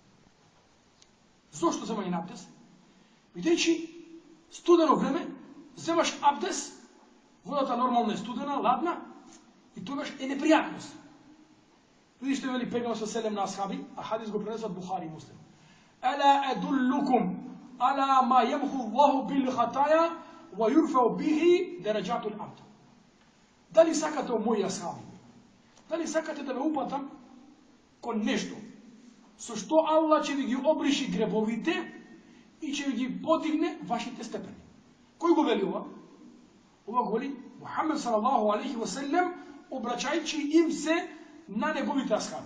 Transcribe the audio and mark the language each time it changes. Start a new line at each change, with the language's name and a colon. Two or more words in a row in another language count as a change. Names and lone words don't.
Macedonian: Зошто земање на абдес? Бидејќи студено време земаш абдес, водата нормално е студена, ладна, и тогаш е непријатност. Види што вели пегамбер селем на асхаби, а хадис го пренесуваат Бухари и Муслим.
Arabic: ألا أدلكم على ما يمحو الله بالخطايا ويرفع به درجات العبد.
Macedonian: Дали сакате, мои асхаби, дали сакате да ве упатам кон нешто со што Аллах ќе ви ги обриши гребовите и ќе ви ги подигне вашите степени? Кој го вели ова? Ова го вели Мухамед
Arabic: صلى الله عليه وسلم,
Macedonian: обраќајќи им се на неговите асхаби.